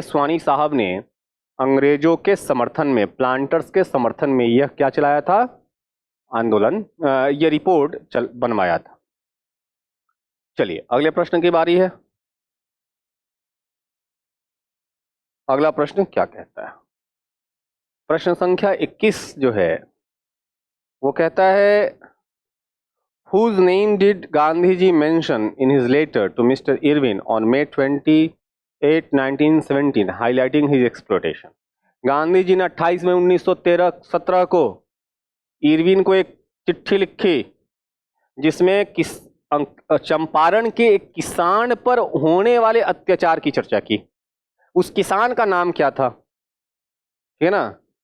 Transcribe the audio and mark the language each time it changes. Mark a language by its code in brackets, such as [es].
[hi] स्वानी साहब ने अंग्रेजों के समर्थन में, प्लांटर्स के समर्थन में यह क्या चलाया था? आंदोलन, यह रिपोर्ट बनवाया था। चलिए अगले प्रश्न की बारी है। अगला प्रश्न क्या कहता है? प्रश्न संख्या 21 जो है वो कहता है [en] Whose name did Gandhiji mention in his letter to Mr. Irwin on May 28, 1917, highlighting his exploitation? [hi] Gandhi ji ने 28 मई 1917 को इरविन को एक चिट्ठी लिखी जिसमें चंपारण के एक किसान पर होने वाले अत्याचार की चर्चा की। उस किसान का नाम क्या था? ठीक है ना?